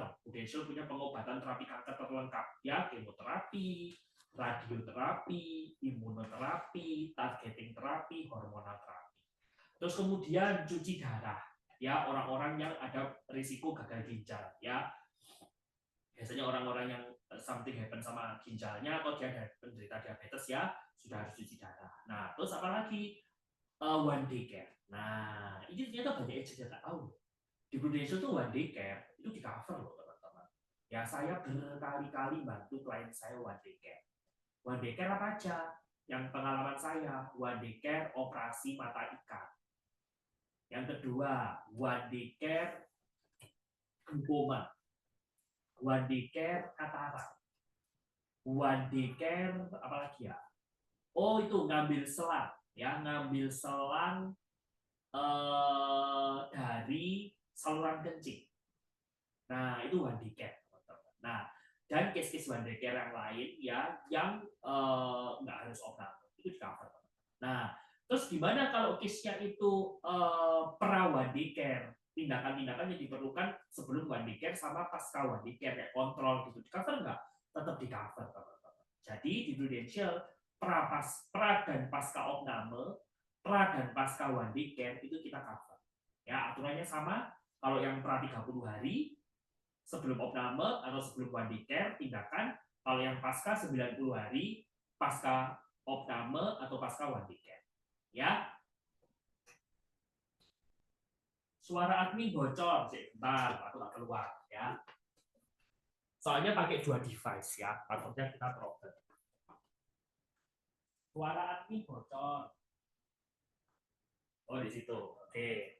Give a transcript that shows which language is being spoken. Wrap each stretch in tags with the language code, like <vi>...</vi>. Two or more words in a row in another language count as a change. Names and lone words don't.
<id>Prudential punya pengobatan terapi kanker terlengkap. Ya, kemoterapi, radioterapi, imunoterapi, targeting terapi, hormonal terapi. Terus kemudian cuci darah. Ya, orang-orang yang ada risiko gagal ginjal. Ya, biasanya orang-orang yang</id> <en>something happen</en> <id>sama ginjalnya atau dia penderita diabetes ya sudah harus cuci darah. Nah, terus apa lagi?</id> <en>One day care.</en> <id>Nah, ini ternyata banyak yang tidak tahu. Di Prudential tuh</id> <en>one day care</en> <id>itu di cover loh teman-teman. Ya saya berkali-kali bantu klien saya</id> <en>one day care. One day care</en> <id>apa aja? Yang pengalaman saya,</id> <en>one day care</en> <id>operasi mata ikan. Yang kedua,</id> <en>one day care glaukoma. One day care katarak. One day care</en> <id>apalagi ya? Oh itu ngambil selang, ya ngambil selang dari saluran kencing. Nah itu</id> <en>one day care.</en> <id>Nah dan case-case</id> <en>one day care</en> <id>yang lain ya yang nggak harus opname itu di cover. Nah terus gimana kalau case-nya itu pra</id> <en>one day care?</en> <id>Tindakan-tindakan yang diperlukan sebelum</id> <en>one day care</en> <id>sama pasca</id> <en>one day care</en> <id>kayak kontrol gitu di cover nggak? Tetap di cover teman-teman. Jadi di Prudential pra dan pasca opname, pra dan pasca</id> <en>one day care</en> <id>itu kita cover. Ya aturannya sama. Kalau yang pra 30 hari sebelum opname atau sebelum</id> <en>one day care</en> <id>tindakan. Kalau yang pasca 90 hari pasca opname atau pasca</id> <en>one day care.</en> <id>Ya. Suara admin bocor, bentar, aku tak keluar ya. Soalnya pakai 2 device ya, takutnya kita problem. Suara admin bocor. Oh, di situ. Oke.</id>